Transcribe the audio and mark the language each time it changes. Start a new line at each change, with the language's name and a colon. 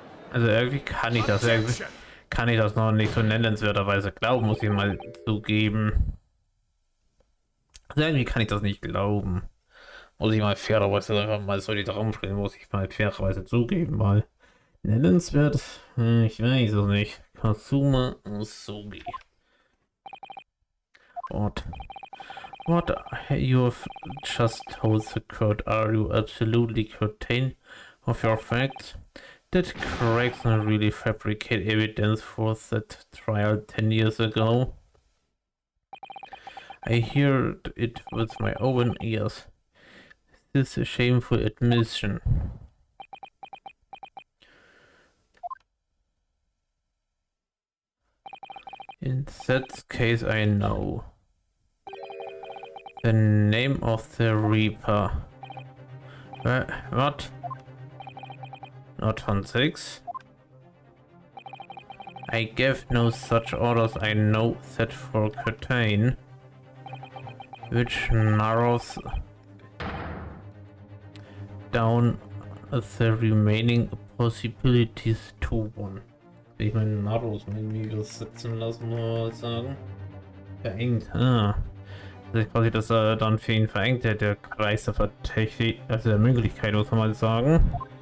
German: Also irgendwie kann ich das noch nicht so nennenswerterweise glauben, muss ich mal zugeben. Also irgendwie kann ich das nicht glauben. Muss ich mal fairerweise einfach mal so die Traum springen, muss ich mal fairerweise zugeben, mal nennenswert, ich weiß es nicht.
English: Kazuma Sogi. What you have just told the court, are you absolutely certain of your facts? Did Gregson really fabricate evidence for that trial 10 years ago? I heard it with my own ears. This is a shameful admission. In that case, I know. The name of the Reaper. What? Not von 6? I gave no such orders. I know that for Curtain, which narrows down the remaining possibilities to one.
German: Ich meine, narrows, irgendwie übersetzen lassen, mal sagen. Verengt, Also quasi, dass er dann für ihn verengt, der Kreis der also der Möglichkeit, muss man mal sagen.